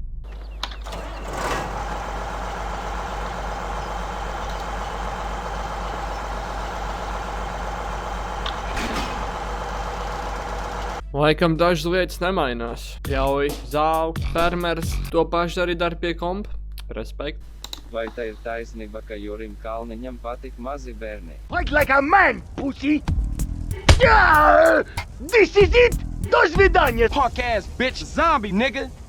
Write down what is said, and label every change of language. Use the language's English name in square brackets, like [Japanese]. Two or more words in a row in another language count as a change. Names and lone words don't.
[Latvian] Laikam dažas lietas nemainās. Pļauj, zāli, fermers, to pašu arī dara pie kompa. Respekt. Vai tā ir taisnība, ka Jurim Kalniņam patīk mazi bērni? [English] Fight like a man, pussy! Yeah! This is it! [Russian] До свидания! [English] Punk ass bitch, zombie nigga.